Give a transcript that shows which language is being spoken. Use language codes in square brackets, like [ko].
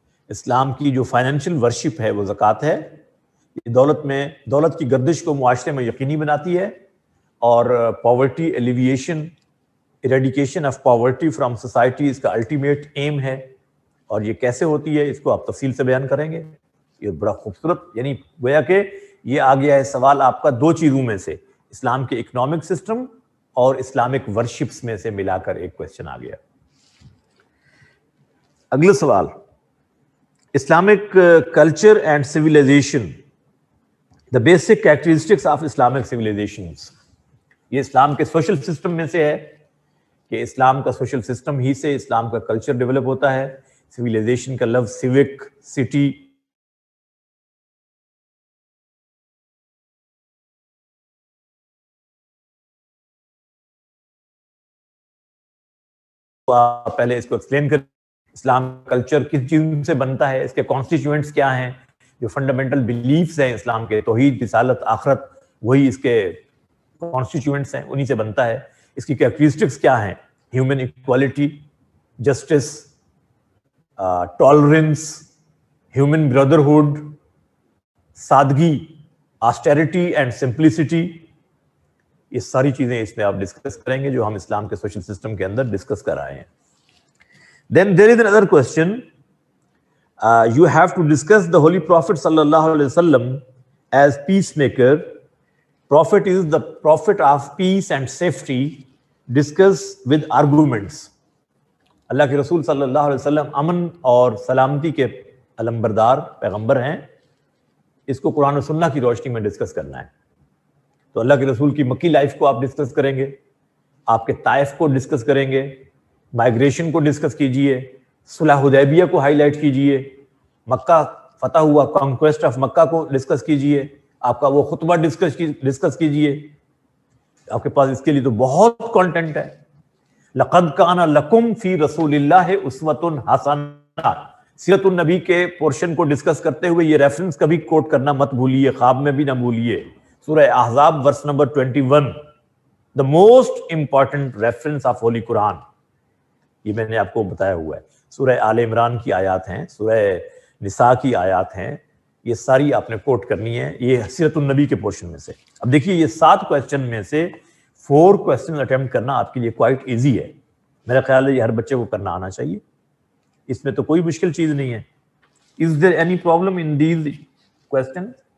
[ur] اسلام کی جو financial worship ہے وہ زکات ہے. یہ دولت کی گردش کو معاشرے میں یقینی بناتی ہے, اور poverty elevation, [en] eradication of poverty from society [ur] اس کا الٹیمیٹ ایم ہے. اور یہ کیسے ہوتی ہے اس کو آپ تفصیل سے بیان کریں گے. یہ بڑا خوبصورت, یعنی گویا کہ یہ آ گیا ہے سوال آپ کا دو چیزوں میں سے, اسلام کے اکنامک سسٹم اور اسلامک ورشپس میں سے ملا کر ایک کوشچن آ گیا. اگلا سوال, Islamic culture and civilisation, [en] The basic characteristics of Islamic civilizations. [ur] یہ اسلام کے سوشل سسٹم میں سے ہے کہ اسلام کا سوشل سسٹم ہی سے اسلام کا کلچر ڈیولپ ہوتا ہے. سویلائزیشن کا لفظ سیوک, سٹی, آپ پہلے اس کو ایکسپلین کریں. اسلام کلچر کس چیز سے بنتا ہے, اس کے کانسٹیٹیوئنٹس کیا ہیں, جو فنڈامنٹل بلیفز ہیں اسلام کے, توحید, رسالت, آخرت, وہی اس کے کانسٹیٹیوئنٹس ہیں, انہی سے بنتا ہے. اس کی کیریکٹرسٹکس کیا ہیں, human equality, justice, tolerance, human brotherhood, سادگی, [en] Austerity and simplicity. [ur] یہ ساری چیزیں اس میں آپ ڈسکس کریں گے جو ہم اسلام کے سوشل سسٹم کے اندر ڈسکس کر رہے ہیں. [en] Then there is another question. You have to discuss the Holy Prophet sallallahu alaihi wasallam as peacemaker. Prophet is the prophet of peace and safety. Discuss with arguments. [ur] اللہ کے رسول صلی اللہ علیہ وسلم امن اور سلامتی کے علمبردار پیغمبر ہیں. اس کو قرآن و سنہ کی روشنی میں ڈسکس کرنا ہے. تو اللہ کے رسول کی مکی لائف کو آپ ڈسکس کریں گے, آپ کے طائف کو ڈسکس کریں گے, مائگریشن کو ڈسکس کیجئے, صلح حدیبیہ کو ہائی لائٹ کیجئے, مکہ فتح ہوا, [en] conquest of Mecca [ur] کو ڈسکس کیجئے, آپ کا وہ خطبہ ڈسکس کیجئے. آپ کے پاس اس کے لیے تو بہت کانٹینٹ ہے. [ar] لقد کان لکم فی رسول اللہ اسوۃ حسنہ. [ur] سیرت النبی کے پورشن کو ڈسکس کرتے ہوئے یہ ریفرنس کبھی کوٹ کرنا مت بھولیے, خواب میں بھی نہ بھولیے. سورہ احزاب verse number 21, [en] the most important reference of Holy Quran. [ur] یہ میں نے آپ کو بتایا ہوا ہے. سورہ آل عمران کی آیات ہیں, سورہ نساء کی آیات ہیں, یہ ساری آپ نے کوٹ کرنی ہے, یہ سیرت النبی کے پورشن میں سے. اب دیکھیے یہ 7 کویسچن میں سے 4 کویسچن اٹیمپٹ کرنا آپ کے لیے [en] quite easy [ur] ہے. میرا خیال ہے یہ ہر بچے کو کرنا آنا چاہیے, اس میں تو کوئی مشکل چیز نہیں ہے. [en] Is there any problem in these questions?